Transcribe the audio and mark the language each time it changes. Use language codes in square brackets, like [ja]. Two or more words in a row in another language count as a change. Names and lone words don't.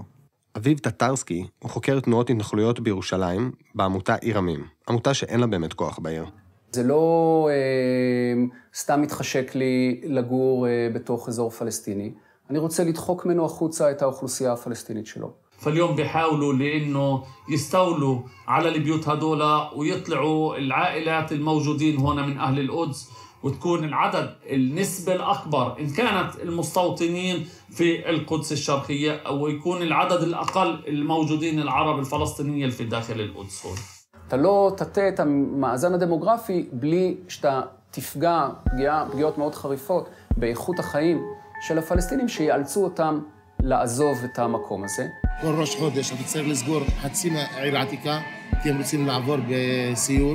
[he] אביב טטרסקי הוא חוקר תנועות התנחלויות בירושלים בעמותה עיר עמים, עמותה שאין לה באמת כוח בעיר. זה לא סתם מתחשק לי לגור בתוך אזור פלסטיני. אני רוצה לדחוק ממנו החוצה את האוכלוסייה הפלסטינית שלו. [ar] فاليوم بيحاولوا لانه يستولوا على البيوت هذول ويطلعوا العائلات الموجودين هنا من اهل القدس وتكون العدد النسبة الأكبر إن كانت المستوطنين في القدس الشرقية أو يكون العدد الأقل الموجودين العرب الفلسطينيين في داخل القدس هون. [he] אתה לא תטה את המאזן הדמוגרפי בלי שאתה תפגע פגיעות מאוד חריפות באיכות החיים של הפלסטינים שיאלצו אותם לעזוב את המקום הזה. כל ראש חודש אתה צריך לסגור חצי מהעיר העתיקה כי הם רוצים לעבור בסיור.